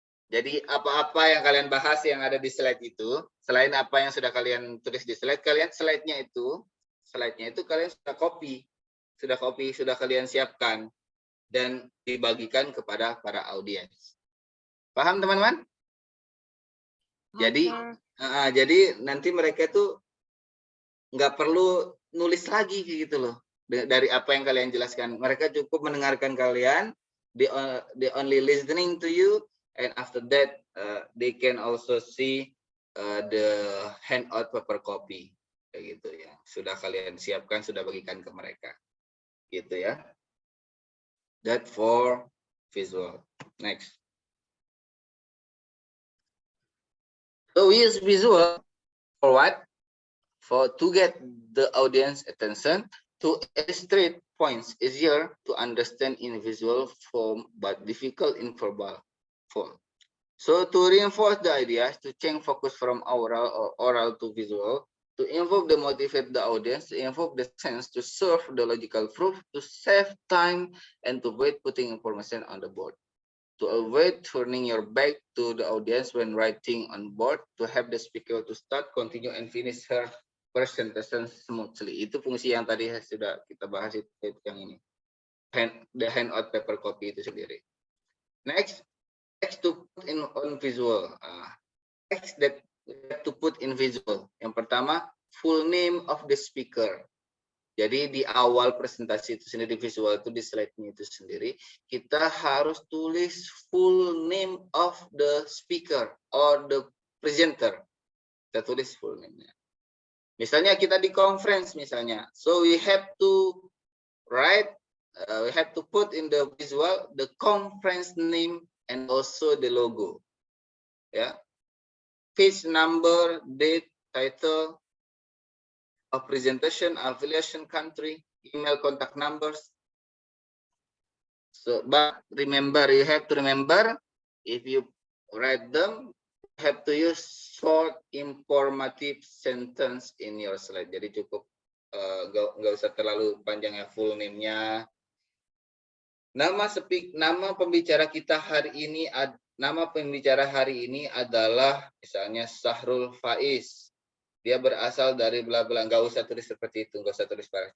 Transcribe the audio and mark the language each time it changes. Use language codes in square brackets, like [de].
[id] Jadi apa-apa yang kalian bahas yang ada di slide itu, selain apa yang sudah kalian tulis di slide, slide-nya itu kalian sudah copy, sudah kalian siapkan dan dibagikan kepada para audiens. Paham teman-teman? Jadi nanti mereka tuh nggak perlu nulis lagi gitu loh dari apa yang kalian jelaskan. Mereka cukup mendengarkan kalian, [en] they only listening to you, and after that they can also see the handout paper copy [id] kayak gitu ya. Sudah kalian siapkan, sudah bagikan ke mereka. Gitu ya. [en] That for visual. Next. So we use visual for what? To get the audience attention, to illustrate points easier to understand in visual form but difficult in verbal form. So to reinforce the ideas, to change focus from oral to visual, to invoke the motivate the audience, to invoke the sense, to serve the logical proof, to save time, and to avoid putting information on the board. To avoid turning your back to the audience when writing on board, to have the speaker to start, continue, and finish her presentation smoothly. [id] Itu fungsi yang tadi sudah kita bahas itu yang ini. [en] The handout paper copy [id] itu sendiri. [en] Next to put in on visual. Next that to put in visual. [id] Yang pertama, [en] full name of the speaker. [id] Jadi di awal presentasi itu sendiri, visual itu di slide-nya itu sendiri, kita harus tulis [en] full name of the speaker or the presenter. [id] Kita tulis full name-nya. Misalnya kita di conference misalnya, [en] so we have to write, we have to put in the visual the conference name and also the logo. Ya, page number, date, title of presentation, affiliation, country, email, contact numbers. So, but remember, you have to remember, if you write them, you have to use short informative sentence in your slide. [id] Jadi cukup nggak usah terlalu panjang ya, full name-nya. Nama pembicara kita hari ini, nama pembicara hari ini adalah misalnya Sahrul Faiz. Dia berasal dari bla bla, nggak usah tulis seperti itu, nggak usah tulis parah.